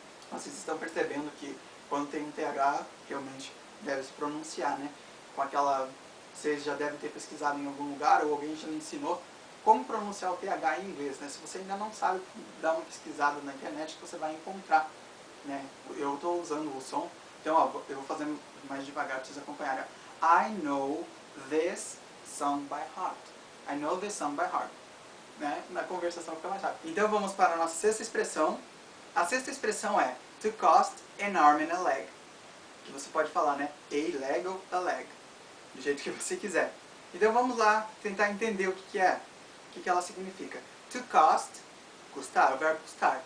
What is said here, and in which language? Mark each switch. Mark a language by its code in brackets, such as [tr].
[pt] Vocês estão percebendo que quando tem um TH, realmente deve se pronunciar, né? Com aquela... Vocês já devem ter pesquisado em algum lugar ou alguém já ensinou como pronunciar o TH em inglês, né? Se você ainda não sabe, dá uma pesquisada na internet que você vai encontrar, né? Eu estou usando o som, então ó, eu vou fazer mais devagar para vocês acompanharem. [en] I know this song by heart. I know this song by heart. Né? [pt] Na conversação fica mais rápido. Então vamos para a nossa sexta expressão. A sexta expressão é [en] to cost an arm and a leg. [pt] Que você pode falar, né? A leg ou a leg. Do jeito que você quiser. Então vamos lá tentar entender o que é. O que ela significa. To cost, custar, o verbo custar.